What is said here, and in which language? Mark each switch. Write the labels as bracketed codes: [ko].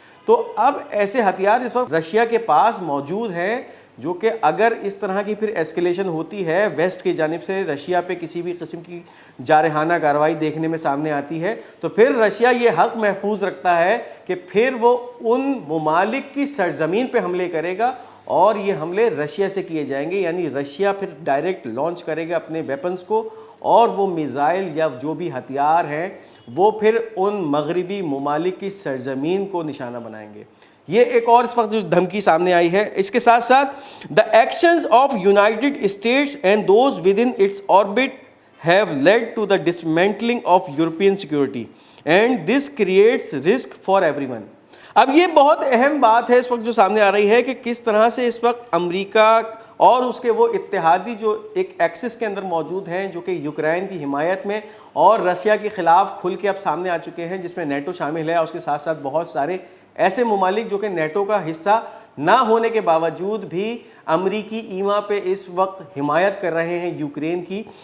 [ur] تو اب ایسے ہتھیار اس وقت رشیا کے پاس موجود ہیں جو کہ اگر اس طرح کی پھر ایسکیلیشن ہوتی ہے ویسٹ کی جانب سے, رشیا پہ کسی بھی قسم کی جارحانہ کارروائی دیکھنے میں سامنے آتی ہے, تو پھر رشیا یہ حق محفوظ رکھتا ہے کہ پھر وہ ان ممالک کی سرزمین پہ حملے کرے گا, اور یہ حملے رشیا سے کیے جائیں گے. یعنی رشیا پھر ڈائریکٹ لانچ کرے گا اپنے ویپنز کو, اور وہ میزائل یا جو بھی ہتھیار ہیں وہ پھر ان مغربی ممالک کی سرزمین کو نشانہ بنائیں گے. یہ ایک اور اس وقت جو دھمکی سامنے آئی ہے. اس کے ساتھ ساتھ [en] the actions of United States and those within its orbit have led to the dismantling of European security and this creates risk for everyone. [ur] اب یہ بہت اہم بات ہے اس وقت جو سامنے آ رہی ہے کہ کس طرح سے اس وقت امریکہ اور اس کے وہ اتحادی جو ایک ایکسس کے اندر موجود ہیں جو کہ یوکرین کی حمایت میں اور رشیا کے خلاف کھل کے اب سامنے آ چکے ہیں, جس میں نیٹو شامل ہے, اور اس کے ساتھ ساتھ بہت سارے ایسے ممالک جو کہ نیٹو کا حصہ نہ ہونے کے باوجود بھی امریکی ایما پہ اس وقت حمایت کر رہے ہیں یوکرین کی.